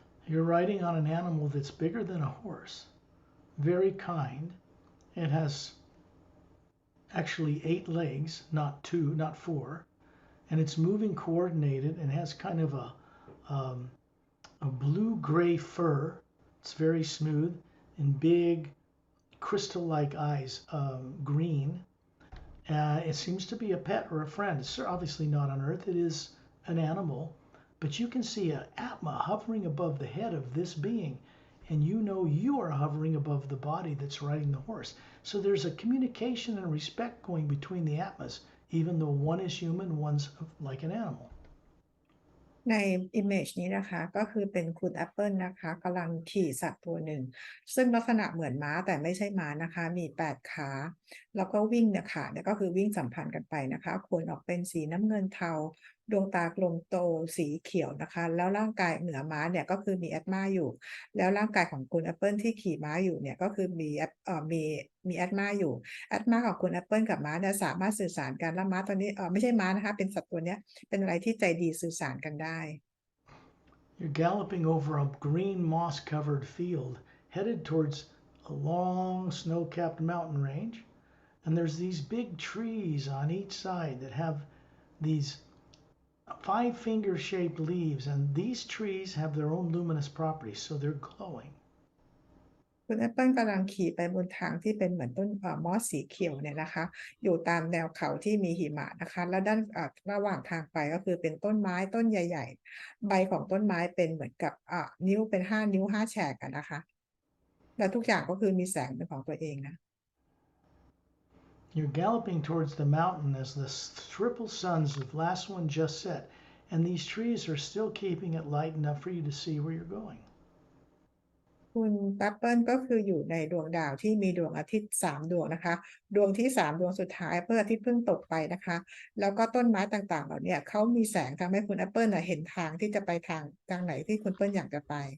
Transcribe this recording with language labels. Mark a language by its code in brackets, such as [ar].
[en] You're riding on an animal that's bigger than a horse, very kind. It has actually 8 legs, not 2, not 4, and it's moving coordinated and has kind of a blue-gray fur. It's very smooth and big crystal-like eyes, green. It seems to be a pet or a friend. It's obviously not on Earth. It is an animal, but you can see an Atma hovering above the head of this being, and you know you are hovering above the body that's riding the horse. So there's a communication and respect going between the Atmas, even though one is human, one's like an animal. [th] ใน image นี้นะคะก็คือเป็นคุณแอปเปิลนะคะกำลังขี่สัตว์ตัวหนึ่งซึ่งลักษณะเหมือนม้าแต่ไม่ใช่ม้านะคะมี8 ขาแล้วก็วิ่งเนี่ยขาเนี่ยก็คือวิ่งสัมพันธ์กันไปนะคะขนออกเป็นสีน้ำเงินเทาดวงตากลมโตสีเขียวนะคะแล้วร่างกายเหนือม้าเนี่ยก็คือมีแอตมาอยู่แล้วร่างกายของคุณแอปเปิลที่ขี่ม้าอยู่เนี่ยก็คือมีแอ ตมาอยู่แอตมาของคุณแอปเปิลกับม้าเนี่ยสามารถสื่อสารกันแล้วม้าตัวนี้ไม่ใช่ม้านะคะเป็นสัตว์ตัวเนี้ยเป็นอะไรที่ใจดีสื่อสารกันได้ [en] You're galloping over a green moss-covered field, headed towards a long snow-capped mountain range, and there's these big trees on each side that have these 5-finger-shaped leaves, and these trees have their own luminous properties, so they're glowing. [th] คุณแอปเปิลกำลังขี่ไปบนทางที่เป็นเหมือนต้นมอสสีเขียวเนี่ยนะคะอยู่ตามแนวเขาที่มีหิมะนะคะแล้วด้านระหว่างทางไปก็คือเป็นต้นไม้ต้นใหญ่ๆใบของต้นไม้เป็นเหมือนกับนิ้วเป็น5 นิ้ว5 แฉกอะนะคะแล้วทุกอย่างก็คือมีแสงเป็นของตัวเองนะ [en] You're galloping towards the mountain as the triple suns of last one just set, and these trees are still keeping it light enough for you to see where you're going. [th] คุณแอปเปิลก็คืออยู่ในดวงดาวที่มีดวงอาทิตย์3 ดวงนะคะดวงที่3ดวงสุดท้ายพระอาทิตย์เพิ่งตกไปนะคะแล้วก็ต้นไม้ต่างๆเหล่านี้เขามีแสงทำให้คุณแอปเปิลเห็นทางที่จะไปทางไหนที่คุณเปิ้ลอยากจะไป